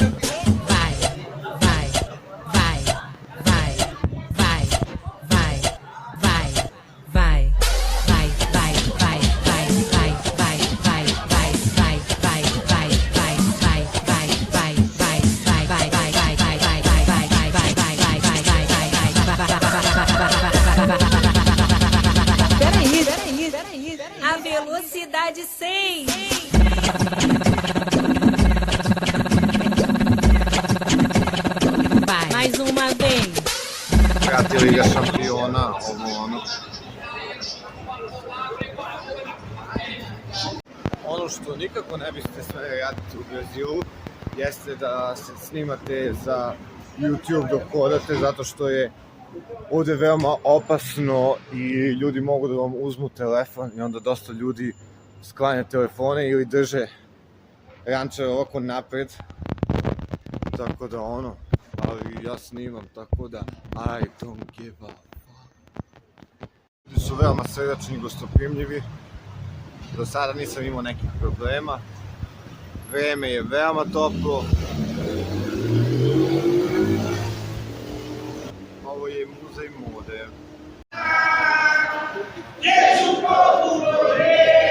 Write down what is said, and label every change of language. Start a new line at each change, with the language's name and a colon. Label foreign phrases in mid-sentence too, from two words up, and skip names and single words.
Portuguese: vai, vai, vai, vai, vai, vai, vai, vai, vai, vai, vai, Peraí. A velocidade 6. Vai, mais uma vez.
Serbian: Prati Liga šampiona, ovo ono. Ono što nikako ne biste smeli raditi u Brazilu jeste da se snimate za YouTube dok hodate, zato što je ovde veoma opasno i ljudi mogu da vam uzmu telefon i onda dosta ljudi sklanja telefone ili drže rančar ovako napred, tako da ono, ali ja snimam, tako da
English: I don't give a fuck.
Serbian: Ljudi su veoma srdačni i gostoprimljivi, Do sada nisam imao nekih problema. Vreme je veoma toplo. Ovo je muzej mode.
Portuguese: Deixa o povo morrer.